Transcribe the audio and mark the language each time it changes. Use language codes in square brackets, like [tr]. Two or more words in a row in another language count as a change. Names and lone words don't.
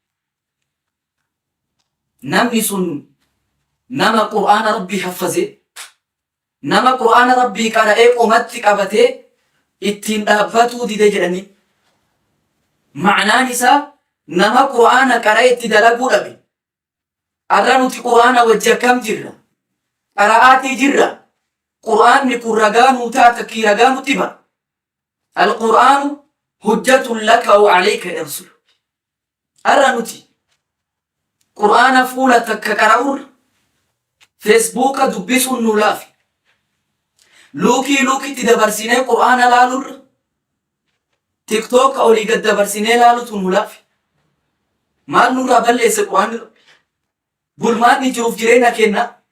[om] Namni sun nama Qur'aana Rabbii haffaze, nama Qur'aana Rabbii qara'ee qomatti qabatee ittiin dhaabbatuu dide jedhanii. Ma'anaan isaa nama Qur'aana qara'ee itti dalaguu dhabe. Arra nuti Qur'aana wajji akkam jirra? Qara'aatii jirra. Qur'aanni kun ragaa nuu taata kii ragaa nutti bara. [ar] القرآن حجة لك وعليك يا رسول [om] arra nuti qur'aana fuula takka qara'urra feesbuuka dubbisuun nu laafi luukiitti dabarsinee qur'aana laalurra tiktooka olii gad dabarsinee laalutu nu laafi maal nurraa balleesse qur'aanni rabbi bulmaanni jiruuf jireenya kenna